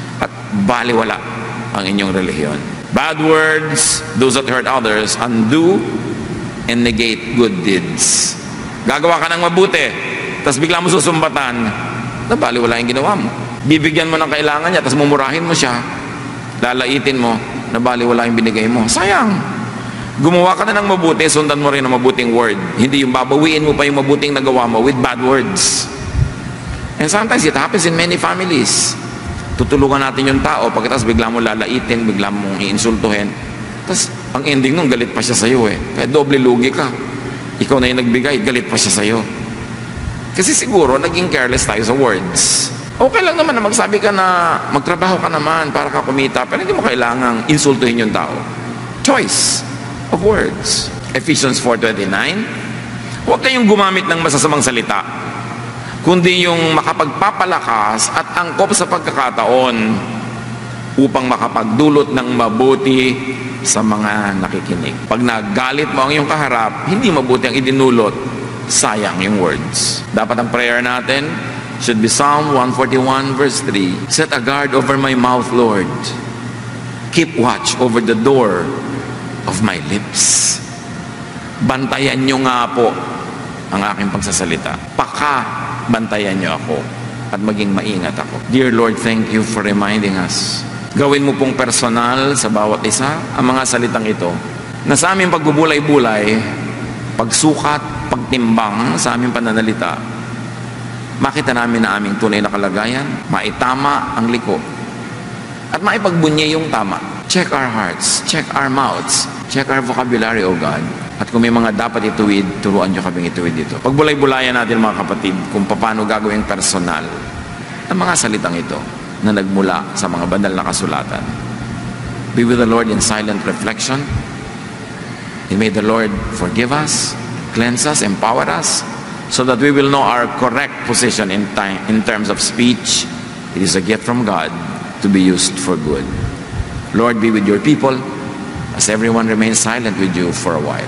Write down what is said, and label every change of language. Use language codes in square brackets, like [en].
[tl] At baliwala ang inyong relihiyon. [en] Bad words, those that hurt others, undo and negate good deeds. [tl] Gagawa ka ng mabuti, tapos bigla mo susumbatan, nabaliwala yung ginawa mo. Bibigyan mo ng kailangan niya, tapos mumurahin mo siya, lalaitin mo, na bali wala yung binigay mo. Sayang. Gumawa ka na ng mabuti, sundan mo rin ang mabuting word. Hindi yung babawiin mo pa yung mabuting nagawa mo [en] with bad words. And sometimes it happens in many families. [tl] Tutulungan natin yung tao, pagkatapos bigla mo lalaitin, bigla mong iinsultuhin. Tapos, ang ending nung galit pa siya sa'yo eh. Kaya doble lugi ka. Ikaw na yung nagbigay, galit pa siya sa'yo. Kasi siguro, naging careless tayo sa words. Okay lang naman na magsabi ka na magtrabaho ka naman para ka kumita, pero hindi mo kailangang insultuhin yung tao. [en] Choice of words. [tl] Ephesians 4:29, huwag kayong gumamit ng masasamang salita, kundi yung makapagpapalakas at angkop sa pagkakataon upang makapagdulot ng mabuti sa mga nakikinig. Pag nagalit mo ang iyong kaharap, hindi mabuti ang idinulot, sayang yung words. Dapat ang prayer natin [en] should be [tl] Psalm 141 verse 3. [en] Set a guard over my mouth, Lord. Keep watch over the door of my lips. [tl] Bantayan nyo nga po ang aking pagsasalita. Bantayan nyo ako at maging maingat ako. [en] Dear Lord, thank you for reminding us. [tl] Gawin mo pong personal sa bawat isa ang mga salitang ito na sa aming pagbubulay-bulay, pagsukat, pagtimbang sa aming pananalita, makita namin na aming tunay na kalagayan, maitama ang liko, at maipagbunye yung tama. [en] Check our hearts, check our mouths, check our vocabulary, O God. [tl] At kung may mga dapat ituwid, turuan nyo kaming ituwid dito. Pagbulay-bulayan natin mga kapatid kung paano gagawing personal ang mga salitang ito na nagmula sa mga banal na kasulatan. [en] Be with the Lord in silent reflection. And may the Lord forgive us, cleanse us, empower us, so that we will know our correct position in terms of speech. It is a gift from God to be used for good. Lord, be with your people as everyone remains silent with you for a while.